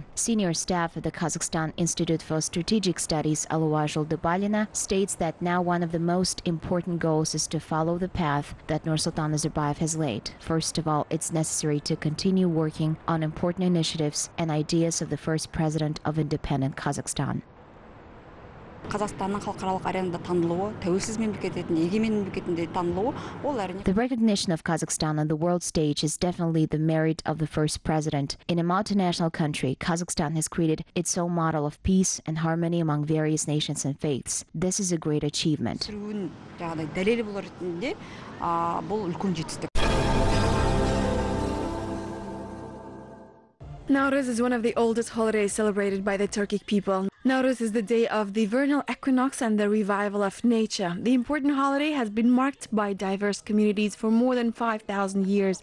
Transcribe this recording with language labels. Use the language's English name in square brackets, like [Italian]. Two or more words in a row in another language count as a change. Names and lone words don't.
[English] Senior staff at the Kazakhstan Institute for Strategic Studies, Aluajul Dubalina, states that now one of the most important goals is to follow the path that Nursultan Nazarbayev has laid. First of all, it's necessary to continue working on important initiatives and ideas of the first president of independent Kazakhstan. [Kazakh] Қазақстанның халықаралық аренада танылуы, тәуелсіз мемлекет ретінде, егемен мемлекетінде танылуы, ол әрине. [English] The recognition of Kazakhstan on the world stage is definitely the merit of the first president. In a multinational country, Kazakhstan has created its own model of peace and harmony among various nations and faiths. This is a great achievement. [Kazakh] дәлелі болар ретінде, бұл үлкен жетістік. [English] Nowruz is one of the oldest holidays celebrated by the Turkic people. Nowruz is the day of the vernal equinox and the revival of nature. The important holiday has been marked by diverse communities for more than 5,000 years.